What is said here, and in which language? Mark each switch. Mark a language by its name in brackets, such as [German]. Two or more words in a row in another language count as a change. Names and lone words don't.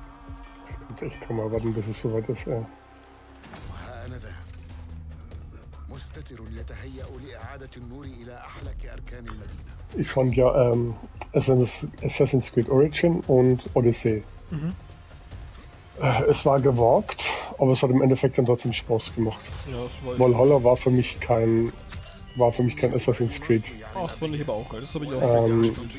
[German] Ich kann mal warten, bis es soweit ist. Ja. [Arabic] وها أنا ذا مستتر يتهيأ لإعادة النور إلى أحلك أركان المدينة. [German] Ich fand ja Assassin's Creed Origin und Odyssey. Es war gewagt, aber es hat im Endeffekt dann trotzdem Spaß gemacht. Ja, das war Valhalla war für mich kein Assassin's Creed. Ach, fand ich aber auch geil. Das habe ich auch sehr gerne gespielt.